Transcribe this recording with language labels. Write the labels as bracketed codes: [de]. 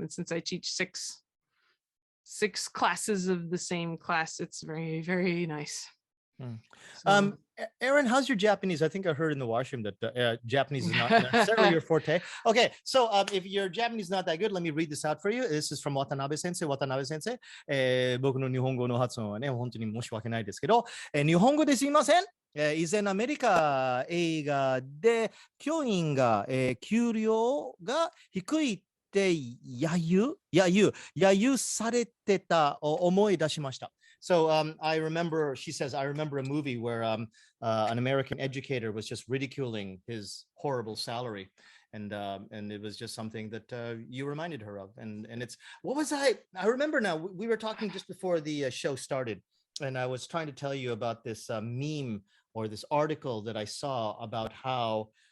[en] And since I teach six classes of the same class, it's very, very nice. So, Erin, how's your Japanese? I think I heard in the washroom that Japanese is not necessarily your forte. Okay, so if your Japanese is not that good, let me read this out for you. This is from Watanabe Sensei. [ja] Watanabe Sensei, 僕の日本語の発音はね、本当に申し訳ないですけど、日本語ですいません。以前アメリカ映画で教員が、給料が低いって揶揄されてた思い出しました。 [en] So I remember, she says, I remember a movie where an American educator was just ridiculing his horrible salary. And it was just something that you reminded her of. And it's, what was I remember now, we were talking just before the show started, and I was trying to tell you about this meme or this article that I saw about how